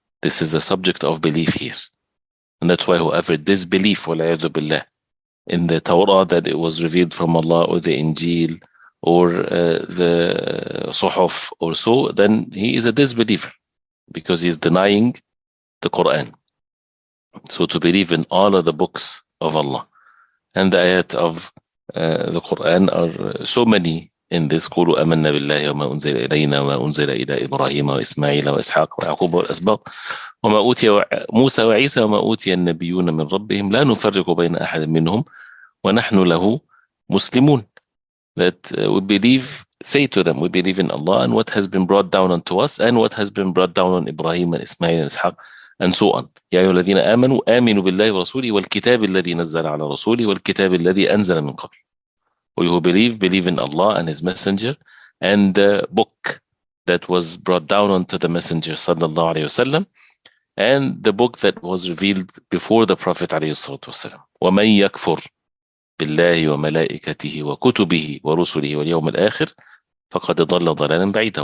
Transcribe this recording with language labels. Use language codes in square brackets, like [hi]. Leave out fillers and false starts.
[en] This is a subject of belief here. And that's why whoever disbelief, [ar] وَالْعِيَاذُ بِاللَّهِ, [en] in the Torah, that it was revealed from Allah, or the Injil, or the Suhuf, or so, then he is a disbeliever, because he is denying the Quran. So to believe in all of the books of Allah. And the ayat of the Quran are so many in this. [ar] قُولُوا آمَنَّا بِاللَّهِ وَمَا أُنزِلَ إِلَيْنَا وَمَا أُنزِلَ إِلَى إِبْرَاهِيمَ وإسماعيل وإسحاق ويعقوب والأسباط وما أوتي موسى وعيسى وما أوتي النبيون من ربهم لا نفرق بين أحد منهم ونحن له مسلمون. [en] That we believe, say to them, we believe in Allah and what has been brought down unto us, and what has been brought down on Ibrahim and Ismail and Ishaq, and so on. [ar] يا أيها الذين آمنوا آمنوا بالله ورسوله والكتاب الذي نزل على رسوله والكتاب الذي أنزل من قبل. [en] We who believe in Allah and His Messenger, and the book that was brought down unto the Messenger sallallahu alayhi wasallam, and the book that was revealed before the Prophet alayhi salatu wasallam. [ar] وَمَنْ يَكْفُرْ بِاللَّهِ وَمَلَائِكَتِهِ وَكُتُبِهِ وَرُسُلِهِ وَالْيَوْمِ الْآخِرِ فَقَدْ ضَلَّ ضَلَالًا بَعِيدًا.